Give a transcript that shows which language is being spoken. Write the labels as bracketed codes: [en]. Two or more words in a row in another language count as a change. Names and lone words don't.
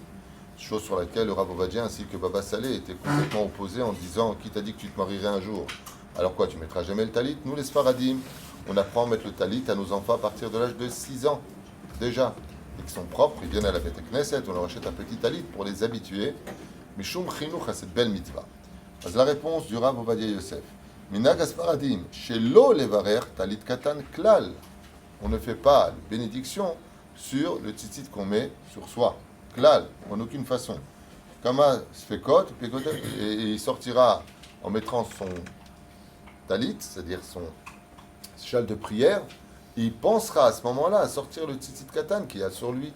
[fr] Chose sur laquelle le Rav Ovadia ainsi que Baba Saleh étaient complètement opposés en disant qui t'a dit que tu te marierais un jour? Alors quoi, tu mettras jamais le talit? Nous les Sfaradim, on apprend à mettre le talit à nos enfants à partir de l'âge de 6 ans déjà. Et qui sont propres, ils viennent à la [he] בית כנסת, [fr] on leur achète un petit talit pour les habituer. [he] משום חינוך [fr] à cette belle mitzvah. C'est la réponse du Rav Ovadia Yosef. [he] מנהג ספרדים, שלא לברך טלית קטן כלל. [fr] On ne fait pas de bénédiction sur le tzitzit qu'on met sur soi. Klal, en aucune façon. [he] כמה ספקות, [fr] et il sortira en mettant son talit, c'est-à-dire son châle de prière, et il pensera à ce moment-là à sortir le [he] ציצית קטן [fr] qu'il a sur lui.